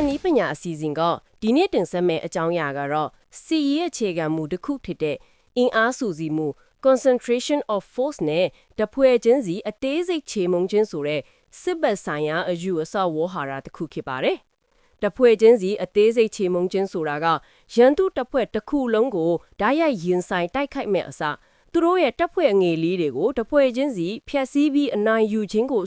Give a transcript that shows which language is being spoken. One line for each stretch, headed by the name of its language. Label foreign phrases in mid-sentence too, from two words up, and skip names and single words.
Burmese: ညာအစီအစဉ်ကဒီနေ့တင်ဆက်မယ့်အကြောင်းအရာကတော့စီရဲ့အခြေခံမူတစ်ခုဖြစ်တဲ့အင်အားစုစည်းမှု
English: concentration of force
Burmese: နဲ့တဖွဲ့ချင်းစီအသေးစိတ်ချေမှုန်းခြင်းဆိုတဲ့စစ်ဘက်ဆိုင်ရာအယူအဆဝေါ်ဟာရတစ်ခုဖြစ်ပါတယ်။တဖွဲ့ချင်းစီအ သေးစိတ်ချေမှုန်းခြင်းဆိုတာကရန်သူတဖွဲ့တစ်ခုလုံးကိုဓာတ်ရိုက်ရင်ဆိုင်တိုက်ခိုက်မဲ့အစားသူတို့ရဲ့တပ်ဖွဲ့ငယ်လေးတွေကိုတဖွဲ့ချင်းစီဖျက်ဆီးပြီးအနိုင်ယူခြင်းကို